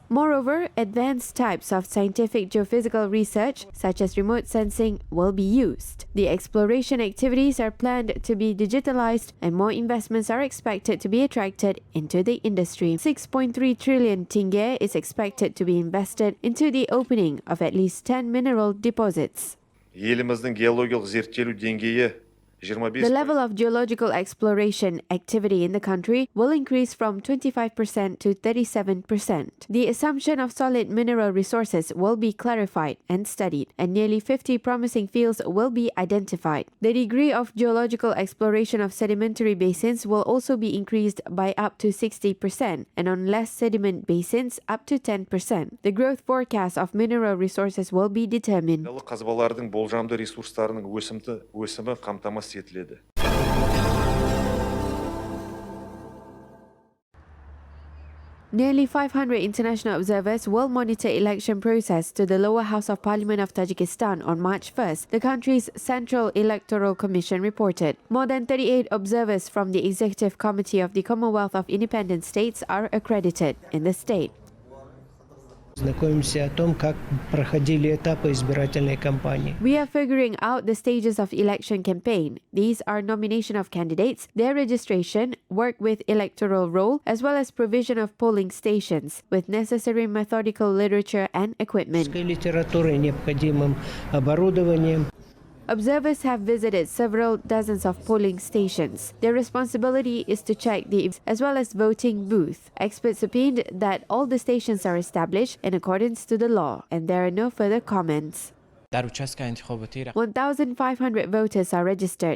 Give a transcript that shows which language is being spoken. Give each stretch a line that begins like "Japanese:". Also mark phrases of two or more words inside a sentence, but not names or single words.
English: Moreover, advanced types of scientific geophysical research, such as remote sensing, will be used. The exploration activities are planned to be digitalized, and more investments are expected to be attracted into the industry. 6.3 trillion tenge is expected to be invested into the opening of at least 10 mineral deposits.
Kazakh: Еліміздің геологиялық зерттелу деңгейі 25%.
English: The level of geological exploration activity in the country will increase from 25% to 37%. The assumption of solid mineral resources will be clarified and studied, and nearly 50 promising fields will be identified. The degree of geological exploration of sedimentary basins will also be increased by up to 60%, and on less sediment basins up to 10%. The growth forecast of mineral resources will be determined.
Kazakh: Қазбалардың болжамды ресурстарының өсімі қамтамасыз етіледі.
English: Nearly 500 international observers will monitor election process to the lower house of parliament of Tajikistan on March 1st, the country's Central Electoral Commission reported. More than 38 observers from the Executive Committee of the Commonwealth of Independent States are accredited in the state.
Russian: Знакомимся о том, как проходили этапы избирательной кампании.
English: We are figuring out the stages of election campaign. These are nomination of candidates, their registration, work with electoral roll, as well as provision of polling stations with necessary methodical literature and equipment.
Russian: Литературой, необходимым оборудованием.
English: Observers have visited several dozens of polling stations. Their responsibility is to check the as well as voting booth. Experts opined that all the stations are established in accordance to the law, and there are no further comments. 1,500 voters are registered.